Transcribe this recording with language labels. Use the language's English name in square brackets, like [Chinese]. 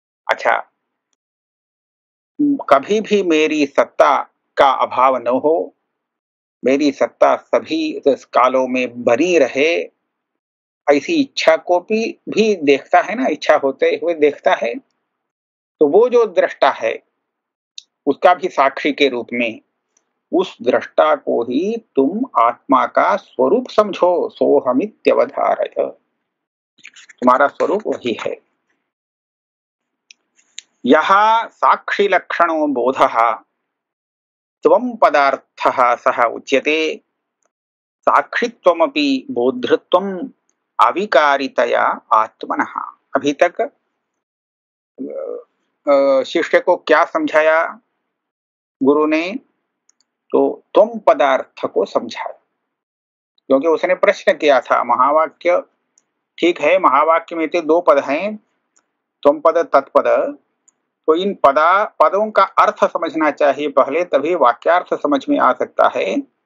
[Hindi] अच्छा, कभी भी मेरी सत्ता का अभाव न हो, मेरी सत्ता सभी कालों में बनी रहे, ऐसी इच्छा को भी देखता है ना, इच्छा होते हुए देखता है। तो वो जो दृष्टा है उसका भी साक्षी के रूप में उस दृष्टा को ही तुम आत्मा का स्वरूप समझो। [Sanskrit] सोहमित्यवधारय, [Hindi] तुम्हारा स्वरूप वही है। [Sanskrit] यह साक्षी लक्षणो बोधः त्वं पदार्थः सह उच्यते, साक्षित्वमपि बोधृत्वम् अविकारितया आत्मनः। [Hindi] अभी तक शिष्य को क्या समझाया गुरु ने? तो त्वं पदार्थ को समझाया, क्योंकि उसने प्रश्न किया था महावाक्य, ठीक है महावाक्य में तो दो पद हैं, त्वं पद तत्पद, तो इन पदों का अर्थ समझना चाहिए पहले, तभी वाक्यार्थ समझ में आ सकता है।